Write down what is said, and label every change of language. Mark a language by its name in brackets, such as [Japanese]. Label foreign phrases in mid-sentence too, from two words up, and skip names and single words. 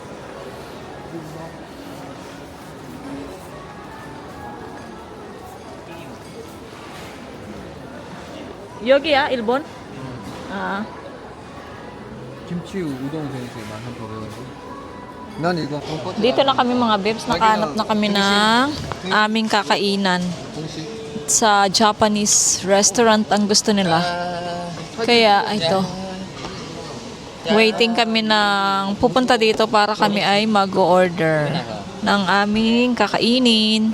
[Korean] 여기야 일본? 아, 김치 우동 생수에 1,800원. 난 이거 돈코츠. [Filipino] dito na kami mga babes. Nakahanap na kami ng aming kakainan. [Korean] 공식. [Filipino] Sa [English] Japanese restaurant [Filipino] ang gusto nila. Kaya ito. Waiting kami ng pupunta dito para kami ay mag-order ng aming kakainin.